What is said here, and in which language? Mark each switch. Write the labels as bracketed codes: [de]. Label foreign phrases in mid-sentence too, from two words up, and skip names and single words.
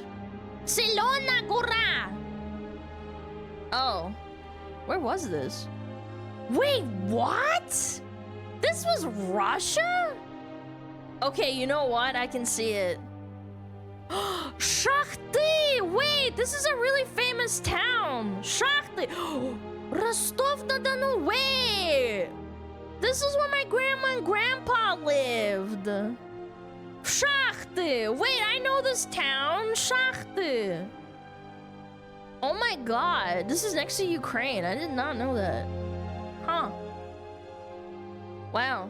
[en] Silona Gora! Oh. Where was this? Wait, what? This was Russia? Okay, you know what? I can see it. Shakhty! Wait, this is a really famous town. Shakhty. Rostov-na-Don. Wait! This is where my grandma and grandpa lived. Shakhty! Wait, I know this town. Shakhty. Oh my god, this is next to Ukraine. I did not know that. Huh. Wow.